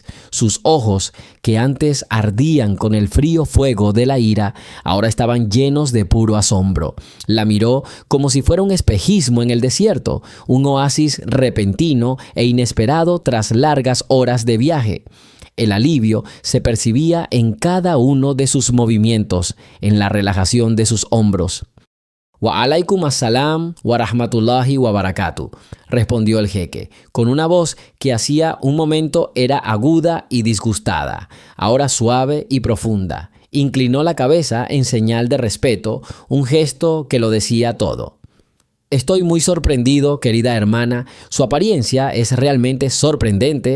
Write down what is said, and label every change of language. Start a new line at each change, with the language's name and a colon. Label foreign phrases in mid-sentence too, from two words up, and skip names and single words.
Spanish: Sus ojos, que antes ardían con el frío fuego de la ira, ahora estaban llenos de puro asombro. La miró como si fuera un espejismo en el desierto, un oasis repentino e inesperado tras largas horas de viaje. El alivio se percibía en cada uno de sus movimientos, en la relajación de sus hombros.
Arabic: «وعليكم السلام ورحمة الله وبركاته»,
Spanish: respondió el jeque, con una voz que hacía un momento era aguda y disgustada, ahora suave y profunda. Inclinó la cabeza en señal de respeto, un gesto que lo decía todo. «Estoy muy sorprendido, querida hermana. Su apariencia es realmente sorprendente.